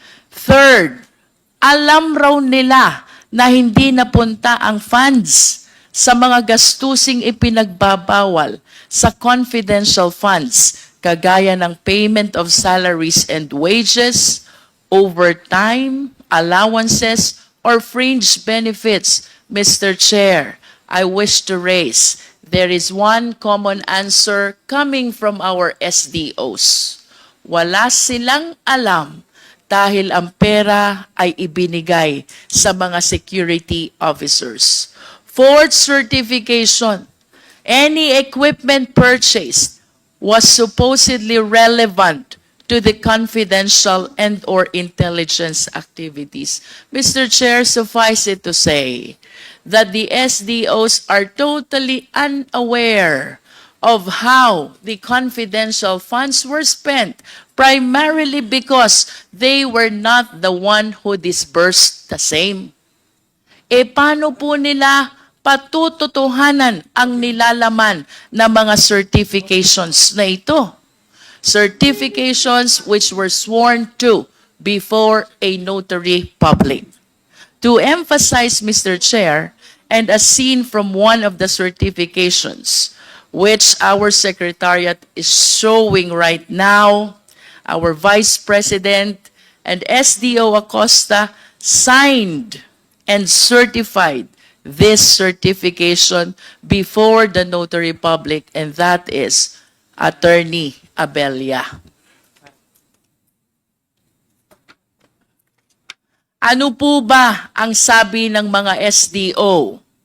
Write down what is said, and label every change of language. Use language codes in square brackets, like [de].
[tl] Third, alam raw nila na hindi napunta ang funds sa mga gastusing ipinagbabawal sa confidential funds, kagaya ng [en] payment of salaries and wages, overtime, allowances, or fringe benefits. [tl] Mr. [en] Chair, I wish to raise, there is one common answer coming from our SDOs. [tl] Wala silang alam dahil ang pera ay ibinigay sa mga security officers. [en] Fourth certification, any equipment purchased was supposedly relevant to the confidential and or intelligence activities. Mr. Chair, suffice it to say that the SDOs are totally unaware of how the confidential funds were spent, primarily because they were not the one who disbursed the same. [tl] E paano po nila patututuhanan ang nilalaman ng mga certifications na ito? [en] Certifications which were sworn to before a notary public. To emphasize, Mr. Chair, and as seen from one of the certifications, which our Secretariat is showing right now, our Vice President and SDO Acosta signed and certified this certification before the notary public, and that is Attorney Abella. [tl] Ano po ba ang sabi ng mga SDO?